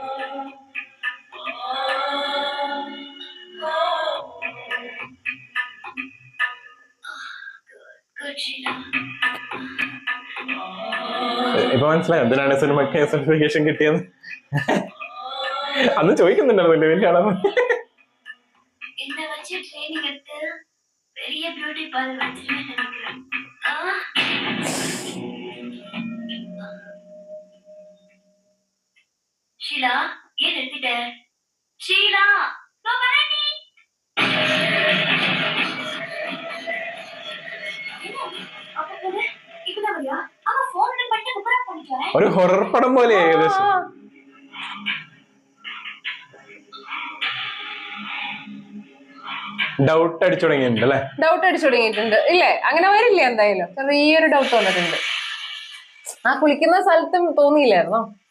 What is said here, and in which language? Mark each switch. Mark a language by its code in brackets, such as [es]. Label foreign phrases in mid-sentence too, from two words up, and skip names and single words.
[ml] ഇപ്പൊ മനസ്സിലായി എന്തിനാണ് സിനിമയ്ക്ക് സർട്ടിഫിക്കേഷൻ കിട്ടിയത്. അന്ന് ചോദിക്കുന്നുണ്ടല്ലോ വലിയ ആളാണ്. [ta] பெரிய பியூட்டி பார்லர் வச்சிருக்கேன்னு நினைக்கிறேன். ஷீலா ஏன் நிறுத்திட்ட? ஷீலா வரேன். இப்பதான் வரியா? அவன் போன் பண்ணிட்டு குப்பரா பண்ணிட்டு வரேன். [ml] ഒരു ഹൊറർ പടം പോലെ ഏകദേശം. ഡൗട്ട് അടിച്ചു തുടങ്ങിയിട്ടുണ്ട് അല്ലെ? ഡൗട്ട് അടിച്ചു തുടങ്ങിയിട്ടുണ്ട് ഇല്ലേ? അങ്ങനെ വരില്ലേ? എന്തായാലും ചെറിയൊരു ഡൗട്ട് വന്നിട്ടുണ്ട്. ആ കുളിക്കുന്ന സ്ഥലത്തും തോന്നിയില്ലായിരുന്നോ?